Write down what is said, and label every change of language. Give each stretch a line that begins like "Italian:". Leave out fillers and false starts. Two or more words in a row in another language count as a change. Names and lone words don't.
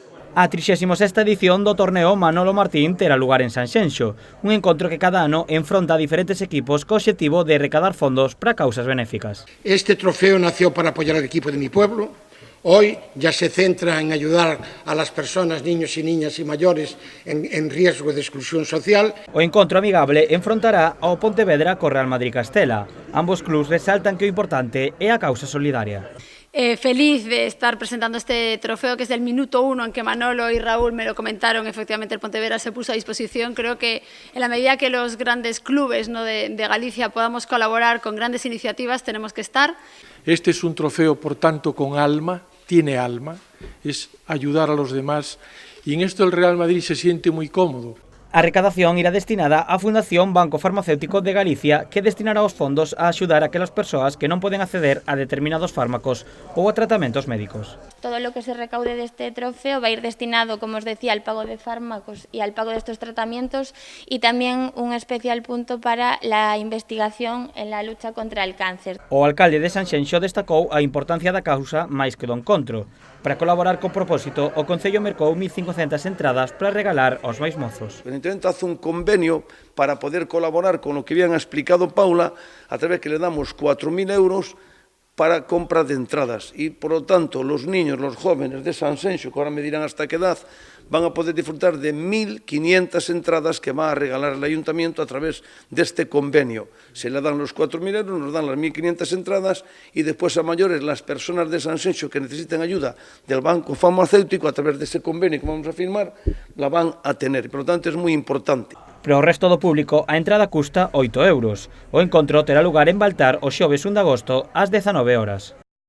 Galician: A 36ª edición do torneo Manolo Martín terá lugar en Sanxenxo, un encontro que cada ano enfronta a diferentes equipos co obxectivo de recaudar fondos para causas benéficas.
Spanish: Este trofeo nació para apoyar al equipo de mi pueblo. Hoy ya se centra en ayudar a las personas, niños y niñas y mayores en riesgo de exclusión social.
Galician: O encontro amigable enfrontará ao Pontevedra co Real Madrid Castela. Ambos clubs resaltan que o importante é a causa solidaria.
Spanish: Feliz de estar presentando este trofeo que es del minuto 1 en que Manolo y Raúl me lo comentaron. Efectivamente el Pontevedra se puso a disposición. Creo que en la medida que los grandes clubes, ¿no?, de Galicia podamos colaborar con grandes iniciativas, tenemos que estar. Este es un trofeo, por tanto, con alma, tiene alma, es ayudar a los demás, y en esto el Real Madrid se siente muy cómodo.
Galician: A recadación irá destinada á Fundación Banco Farmacéutico de Galicia, que destinará os fondos a axudar a aquelas persoas que non poden acceder a determinados fármacos ou a tratamentos médicos.
Spanish: Todo lo que se recaude de este trofeo va a ir destinado, como os decía, al pago de fármacos y al pago de estos tratamientos, y también un especial punto para la investigación en la lucha contra el cáncer.
Galician: O alcalde de Sanxenxo destacou a importancia da causa máis que do encontro. Para colaborar co propósito, o Concello mercou 1.500 entradas para regalar aos máis mozos.
Spanish: Evidentemente hace un convenio para poder colaborar con lo que habían explicado Paula, a través que le damos 4.000 euros para compra de entradas, y por lo tanto los niños, los jóvenes de Sanxenxo, que ahora me dirán hasta qué edad, van a poder disfrutar de 1.500 entradas que va a regalar el ayuntamiento a través de este convenio. Se le dan los 4.000 euros, nos dan las 1.500 entradas, y después a mayores las personas de Sanxenxo que necesiten ayuda del banco farmacéutico a través de ese convenio que vamos a firmar, la van a tener. Por lo tanto es muy importante.
Galician: Para o resto do público, a entrada custa 8 euros. O encontro terá lugar en Baltar o xoves 1 de agosto ás 19 horas.